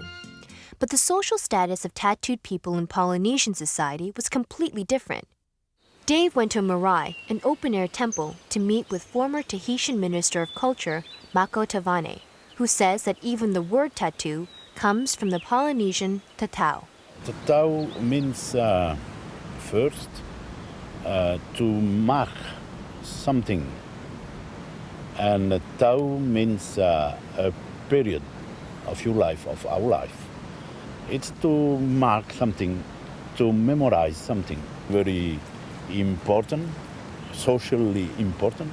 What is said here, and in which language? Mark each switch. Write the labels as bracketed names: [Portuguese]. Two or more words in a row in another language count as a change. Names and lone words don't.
[English] But the social status of tattooed people in Polynesian society was completely different. Dave went to Moorea, an open-air temple, to meet with former Tahitian Minister of Culture, Mako Tavane, who says that even the word tattoo comes from the Polynesian tatau. Tatau means first, to mark something. And Tau means a period of your life, of our life. It's to mark something, to memorize something very important, socially important.